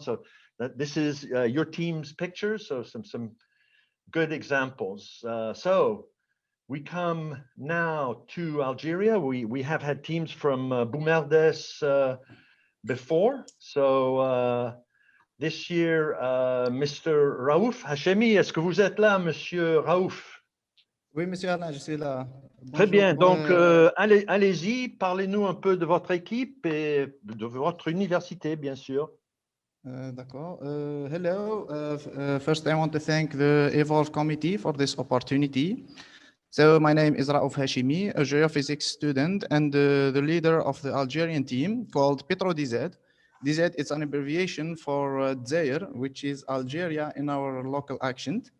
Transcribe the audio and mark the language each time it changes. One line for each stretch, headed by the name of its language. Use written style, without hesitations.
English: So this is your team's pictures. So some good examples. So we come now to Algeria. We have had teams from Boumerdes before. So this year, Mr.
French: Raouf Hachemi, est-ce que vous êtes là, Monsieur Raouf? Oui, Monsieur Alain, je suis là. Très bien. Donc, allez-y, parlez-nous un peu de votre équipe et de votre université, bien sûr. D'accord.
English: Hello. First, I want to thank the Evolve committee for this opportunity. So my name is Raouf Hashimi, a geophysics student and the leader of the Algerian team called PetroDZ. DZ is an abbreviation for Zaire, which is Algeria in our local accent.